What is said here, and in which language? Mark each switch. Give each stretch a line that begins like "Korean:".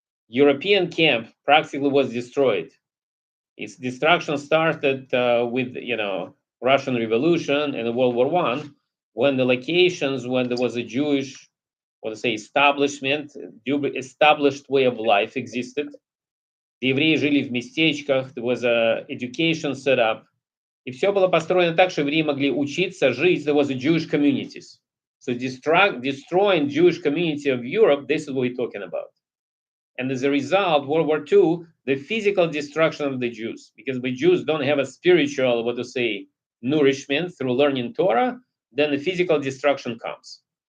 English: European camp practically was destroyed. Its destruction started with Russian Revolution and World War I, when the locations when there was a Jewish, establishment, established way of life existed. The
Russian: евреи жили в местечках,
English: there was a education set up.
Russian: И все было построено так, что евреи могли учиться, жить.
English: There was a Jewish communities. So destroying Jewish community of Europe, this is what we're talking about. And as a result, World War II, the physical destruction of the Jews, because the Jews don't have a spiritual, nourishment through learning Torah, then the physical destruction comes.